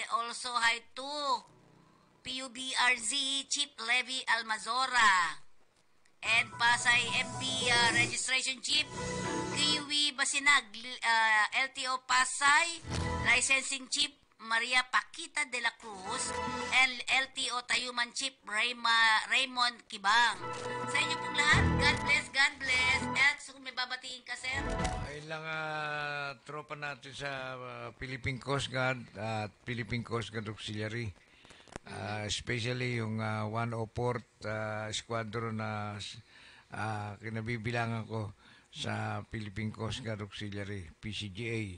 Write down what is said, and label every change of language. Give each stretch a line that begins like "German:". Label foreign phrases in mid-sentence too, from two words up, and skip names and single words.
English: Also hi to PUBRZ Chief Levy Almazora and Pasay MB Registration Chief Kiwi Basinag, LTO Pasay Licensing Chief Maria Paquita de la Cruz and LTO Tayuman Chief Raymond Kibang.
Filipino: Sa inyo pong lahat,
English: God bless, God bless.
Filipino: At kung may babatiin ka, sir? Ay lang tropa natin sa Philippine Coast Guard at Philippine Coast Guard Auxiliary. Especially yung 104th Squadron na kinabibilangan ko sa Philippine Coast Guard Auxiliary, PCGA.